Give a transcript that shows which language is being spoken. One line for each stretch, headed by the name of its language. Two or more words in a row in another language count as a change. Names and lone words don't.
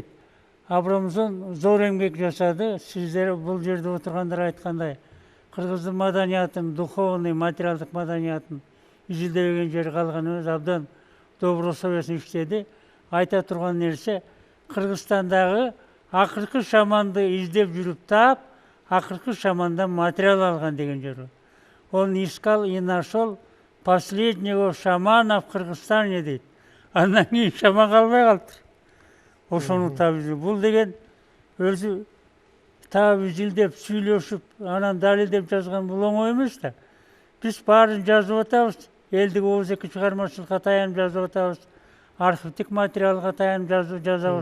Kyrgyz: Абрамзон зор эмгек жасады. Сиздер бул жерде отургандар айткандай, кыргыздын маданиятын, духовный, материалдык маданиятын изилдебеген жери калган эмес, абдан добросовестно иштеди. Айта турган нерсе, Кыргызстандагы акыркы шаманды издеп жүрүп таап, акыркы шамандан материал алган деген жери.
Russian: Он искал и нашел последнего шамана в Кыргызстане дейт.
Kyrgyz: Андан кийин шаман калбай калыптыр. Ошону таап бул деген өзү таап изилдеп, сүйлөшүп, анан далилдеп жазган бул оңой эмес да. Биз баарын жазып атабыз, элдик ооздеки чыгармачылыкка таянып жазып атабыз, архивдик материалга таянып жазабыз.